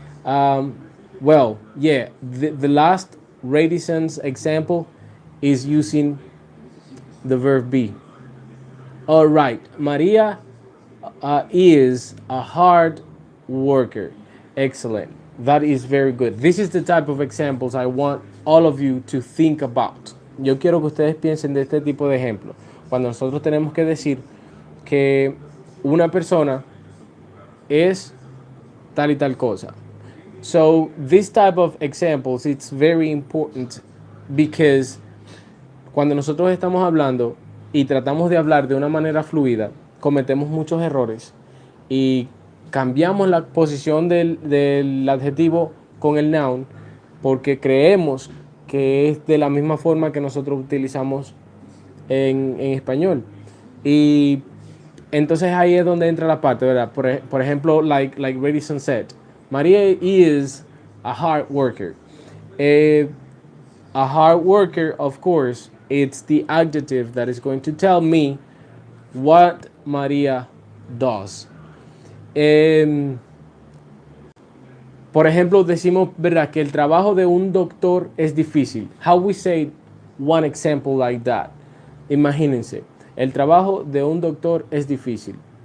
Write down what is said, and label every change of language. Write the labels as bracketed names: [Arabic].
[English] Well, yeah, the last Radisson's example is using the verb be. All right, Maria is a hard worker. Excellent. That is very good. This is the type of examples I want all of you to think about. [Spanish] Yo quiero que ustedes piensen de este tipo de ejemplo. Cuando nosotros tenemos que decir que una persona es tal y tal cosa. [English] So this type of examples, it's very important because [Spanish] cuando nosotros estamos hablando y tratamos de hablar de una manera fluida, cometemos muchos errores y cambiamos la posición del adjetivo con el noun porque creemos que es de la misma forma que nosotros utilizamos en español. Y entonces ahí es donde entra la parte, ¿verdad? Por ejemplo, [English] like Radisson said, Maria is a hard worker. A hard worker, of course, it's the adjective that is going to tell me what Maria does. [Spanish] Por ejemplo, decimos, ¿verdad?, que el trabajo de un doctor es difícil. [English] How we say one example like that? [Spanish] Imagínense, el trabajo de un doctor es difícil.